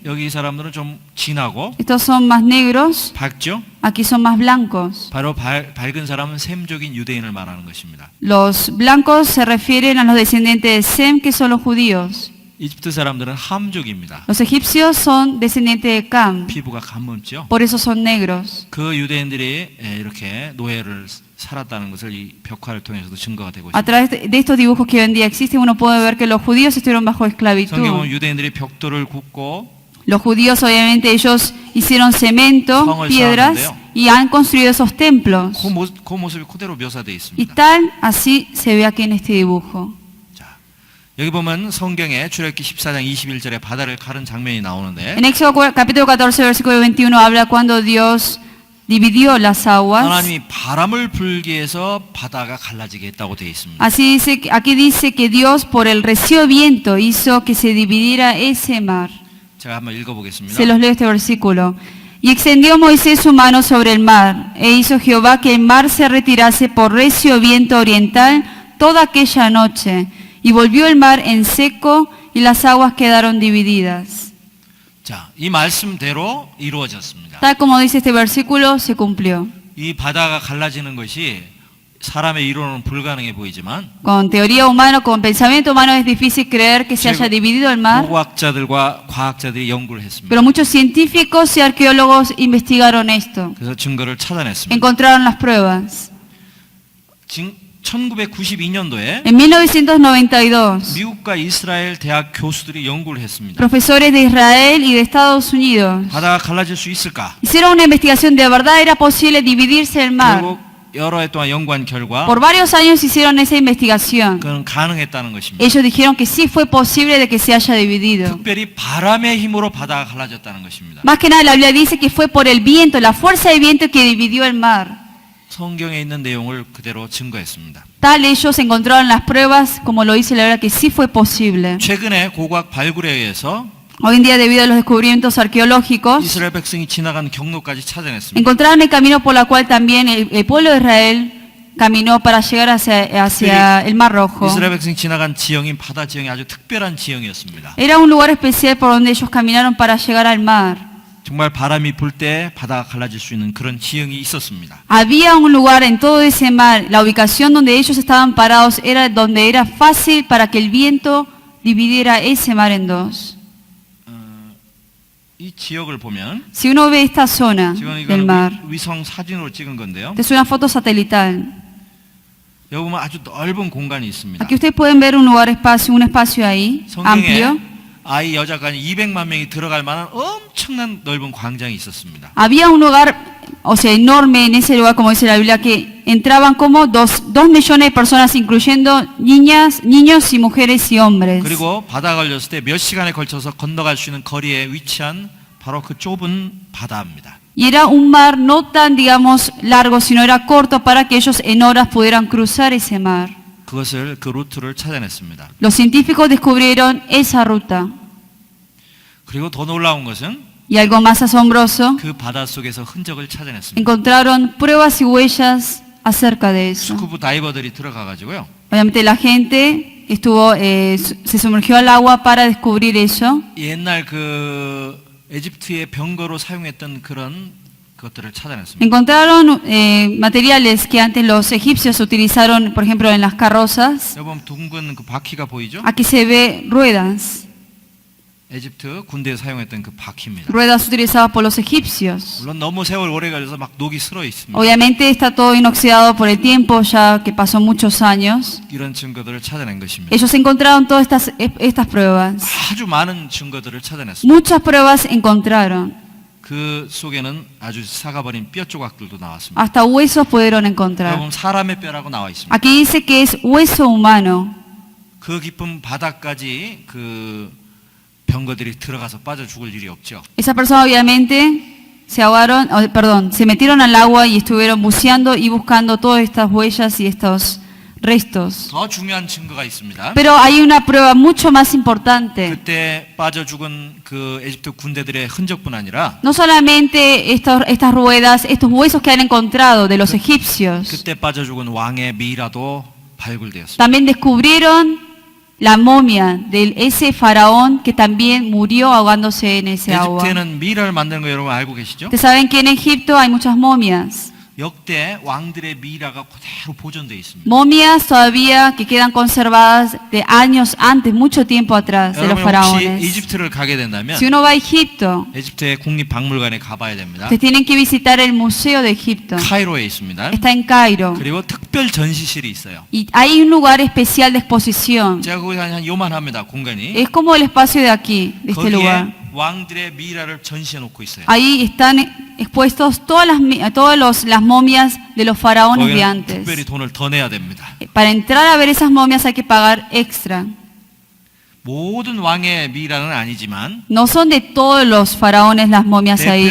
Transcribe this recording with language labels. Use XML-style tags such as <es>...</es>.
<ko>여기 이 사람들은 좀 진하고</ko> <es>Estos son más negros,</es> <ko>밝죠.</ko> <es>aquí son más blancos.</es> <ko>바로 밝은 사람은 셈족인 유대인을 말하는 것입니다.</ko> <es>Los blancos se refieren a los descendientes de Sem, que son los judíos.</es> <ko>이집트 사람들은 함족입니다.</ko> <es>Los egipcios son descendientes de Cam,</es> <ko>피부가 감젊죠.</ko> <es>por eso son negros.</es> <ko>그 유대인들이 이렇게 노예를 살았다는 것을 이 벽화를 통해서도 증거가 되고</ko> <es>A través de estos dibujos que hoy en día existen, uno puede ver que los judíos estuvieron bajo esclavitud.</es> <ko>성경은 유대인들이 벽돌을 굽고</ko> <es>Los judíos, obviamente, ellos hicieron cemento,</es> <ko>성을</ko> <es>piedras,</es> <ko>쌓았는데요.</ko> <es>y han construido esos templos.</es> <ko>그 모습이 그대로 묘사되어</ko> <es>Y</es> <ko>있습니다.</ko> <es>tal, así se ve aquí en este dibujo.</es> <ko>자, 여기 보면 성경에 출애굽기 14장 21절에 바다를 가른 장면이 나오는데</ko> <es>En Éxodo capítulo 14, versículo 21, habla cuando Dios dividió las aguas.</es> <ko>하나님이 바람을 불게 해서 바다가 갈라지게 했다고 되어 있습니다.</ko> <es>Así dice, aquí dice que Dios por el recio viento hizo que se dividiera ese mar.</es> <ko>제가 한번 읽어보겠습니다.</ko> <es>Se los leo este versículo. Y extendió Moisés su mano sobre el mar, e hizo Jehová que el mar se retirase por recio viento oriental toda aquella noche, y volvió el mar en seco, y las aguas quedaron divididas.</es> <ko>자, 이 말씀대로 이루어졌습니다.</ko> <es>Tal como dice este versículo, se cumplió.</es> <ko>이 바다가 갈라지는 것이 사람의 이론은 불가능해 보이지만</ko> <es>Con teoría humana, con pensamiento humano es difícil creer que se haya dividido el mar,</es> <ko>고고학자들과 과학자들이 연구를 했습니다.</ko> <es>pero muchos científicos y arqueólogos investigaron esto,</es> <ko>그래서 증거를 찾아냈습니다.</ko> <es>encontraron las pruebas.</es> <ko>1992년도에</ko> <es>En 1992,</es> <ko>미국과 이스라엘 대학 교수들이 연구를 했습니다.</ko> <es>profesores de Israel y de Estados Unidos</es> <ko>바다가 갈라질 수 있을까?</ko> <es>hicieron una investigación de verdad era posible dividirse el mar.</es> <ko>결국 여러 해 동안 연구한 결과</ko> <es>Por varios años hicieron esa investigación.</es> <ko>그건 가능했다는 것입니다.</ko> <es>Ellos dijeron que sí fue posible de que se haya dividido.</es> <ko>특별히 바람의 힘으로 바다가 갈라졌다는 것입니다.</ko> <es>Más que nada la Biblia dice que fue por el viento, la fuerza del viento que dividió el mar.</es> <ko>성경에 있는 내용을 그대로 증거했습니다.</ko> <es>Tal ellos encontraron las pruebas, como lo dice la Biblia, que sí fue posible.</es> <ko>최근에 고고학 발굴에 의해서</ko> <es>Hoy en día, debido a los descubrimientos arqueológicos,</es> <ko>이스라엘 백성이 지나간 경로까지 찾아냈습니다.</ko> <es>encontraron el camino por el cual también el pueblo de Israel caminó para llegar hacia el Mar Rojo.</es> <ko>이스라엘 백성이 지나간 지형인 바다 지형이 아주 특별한 지형이었습니다.</ko> <es>Era un lugar especial por donde ellos caminaron para llegar al mar.</es> <ko>정말 바람이 불 때 바다가 갈라질 수 있는 그런 지형이 있었습니다.</ko> <es>Había un lugar en todo ese mar, la ubicación donde ellos estaban parados era donde era fácil para que el viento dividiera ese mar en dos.</es> <ko>이 지역을 보면</ko> <es>Si uno ve esta zona</es> <ko>지금</ko> <es>del mar,</es> <ko>이건 위성 사진으로 찍은 건데요.</ko> <es>esta es una foto satelital.</es> <ko>여기 보면 아주 넓은 공간이 있습니다.</ko> <es>Aquí ustedes pueden ver un espacio ahí, amplio.</es> <ko>성경에 아이 여자가 200만 명이 들어갈 만한 엄청난 넓은 광장이 있었습니다.</ko> <es>Había un lugar, o sea, enorme en ese lugar, como dice la Biblia, que entraban como 2 millones de personas, incluyendo niñas, niños y mujeres y hombres.</es> <ko>그리고 바다 걸렸을 때 몇 시간에 걸쳐서 건너갈 수 있는 거리에 위치한 바로 그 좁은 바다입니다.</ko> <es>Y era un mar no tan, digamos, largo, sino era corto para que ellos en horas pudieran cruzar ese mar.</es> <ko>그것을 그 루트를 찾아냈습니다.</ko> <es>Los científicos descubrieron esa ruta.</es> <ko>그리고 더 놀라운 것은</ko> <es>Y algo más asombroso,</es> <ko>그 바다 속에서 흔적을 찾아냈습니다.</ko> <es>encontraron pruebas y huellas acerca de eso.</es> <ko>스쿠버 다이버들이 들어가 가지고요.</ko> <es>Obviamente la gente se sumergió al agua para descubrir eso.</es> <ko>옛날 그 에집트의 병거로 사용했던 그런 것들을 찾아냈습니다.</ko> <es>Encontraron materiales que antes los egipcios utilizaron, por ejemplo, en las carrozas.</es> <ko>여러분 둥근 그 바퀴가 보이죠?</ko> <es>Aquí se ve ruedas,</es> <ko>에집트 군대에 사용했던 그 바퀴입니다.</ko> <es>ruedas utilizadas por los egipcios.</es> <ko>물론 너무 세월 오래 걸려서 막 녹이 슬어 있습니다.</ko> <es>Obviamente está todo inoxidado por el tiempo, ya que pasó muchos años.</es> <ko>이런 증거들을 찾아낸 것입니다.</ko> <es>Ellos encontraron todas estas pruebas.</es> <ko>아주 많은 증거들을 찾아냈습니다.</ko> <es>Muchas pruebas encontraron.</es> <ko>그 속에는 아주 삭아버린 뼈 조각들도 나왔습니다.</ko> <es>hasta huesos pudieron encontrar.</es> <ko>여러분 사람의 뼈라고 나와 있습니다.</ko> <es>Aquí dice que es hueso humano.</es> <ko>그 깊은 바닥까지 그 병거들이 들어가서 빠져 죽을 일이 없죠.</ko> <es>Esas personas obviamente se ahogaron, se metieron al agua y estuvieron buceando y buscando todas estas huellas y estos restos.</es> <ko>더 중요한 증거가 있습니다.</ko> <es>Pero hay una prueba mucho más importante.</es> <ko>그때 빠져 죽은 그 에집트 군대들의 흔적뿐 아니라</ko> <es>No solamente estas ruedas, estos huesos que han encontrado de los egipcios,</es> <ko>그때 빠져 죽은 왕의 미라도 발굴되었습니다.</ko> <es>también descubrieron la momia de ese faraón que también murió ahogándose en ese agua.</es> <ko>에집트에는 미라를 만드는 거 여러분 알고 계시죠?</ko> <es>Ustedes saben que en Egipto hay muchas momias.</es> <ko>역대 왕들의 미라가 그대로 보존되어 있습니다.</ko> <es>Momias todavía que quedan conservadas de años antes, mucho tiempo atrás de los</es> <ko>여러분 혹시</ko> <es>faraones.</es> <ko>이집트를 가게 된다면</ko> <es>Si uno va a Egipto,</es> <ko>에집트의 국립박물관에 가봐야 됩니다.</ko> <es>ustedes tienen que visitar el Museo de Egipto.</es> <ko>카이로에 있습니다.</ko> <es>Está en Cairo.</es> <ko>그리고 특별 전시실이 있어요.</ko> <es>Y hay un lugar especial de exposición.</es> <ko>제가 거기 한 요만합니다. 공간이.</ko> <es>Es como el espacio de aquí, de este lugar.</es> <ko>거기에 왕들의 미라를 전시해 놓고 있어요.</ko> <es>Ahí están expuestos todas las momias de los faraones de</es> <ko>거기는</ko> <es>antes.</es> <ko>특별히 돈을 더 내야 됩니다.</ko> <es>Para entrar a ver esas momias hay que pagar extra.</es> <ko>모든 왕의 미라는 아니지만</ko> <es>No son de todos los faraones las momias ahí,</es>